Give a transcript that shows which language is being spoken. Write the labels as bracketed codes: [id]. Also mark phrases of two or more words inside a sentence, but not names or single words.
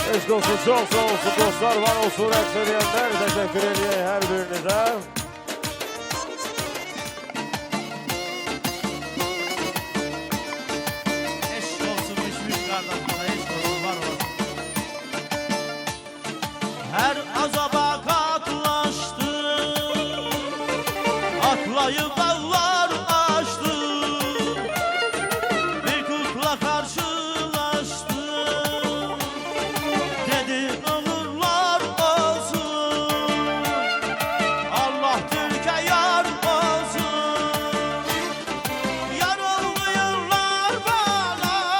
[az] Eşk olsun, çok sağ olsun dostlar, var olsun rəqs edənlər. Təşəkkür edəyək hər birinizə. Eşk olsun Müşfiq qardaşlara, eşk olsun, var olsun. [tr] Her azaba katlaştım, atlayıp dağlar aştım, bir kutla karşılaştım, dedi uğurlar olsun, Allah Türkiye yar olsun, yar oluyorlar bana,